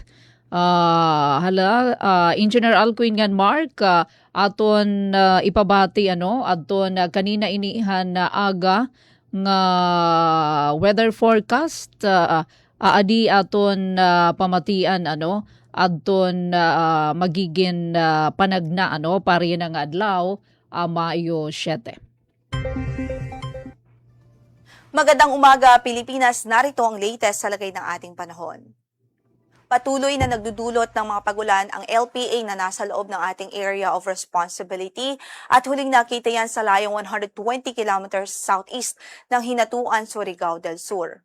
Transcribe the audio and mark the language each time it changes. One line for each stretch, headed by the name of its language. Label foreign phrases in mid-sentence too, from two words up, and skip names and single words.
Waray: Engineer Alcuin ngan Mark aton ipabati adton kanina inihan na aga nga weather forecast adi aton pamatian adton magiging panagna pari na nga adlaw Mayo 7.
Filipino: Magandang umaga Pilipinas, narito ang latest sa lagay ng ating panahon. Patuloy na nagdudulot ng mga pagulan ang LPA na nasa loob ng ating
English: area of responsibility
Filipino: at huling nakita yan sa layong 120
English: kilometers southeast
Filipino: ng Hinatuan, Surigao del Sur.